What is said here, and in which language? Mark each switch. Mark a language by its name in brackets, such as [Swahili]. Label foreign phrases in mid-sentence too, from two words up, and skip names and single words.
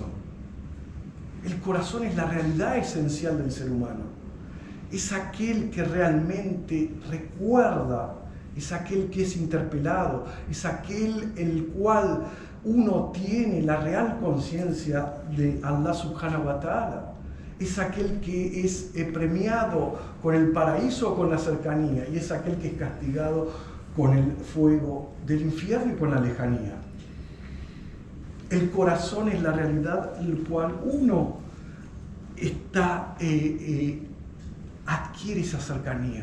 [Spanish] El corazón es la realidad esencial del ser humano. Es aquel que realmente recuerda, es aquel que es interpelado, es aquel en el cual uno tiene la real conciencia de [Arabic] الله سبحانه وتعالى. [Spanish] Es aquel que es premiado con el paraíso o con la cercanía, y es aquel que es castigado con el fuego del infierno y con la lejanía. El corazón es la realidad en la cual uno adquiere esa cercanía.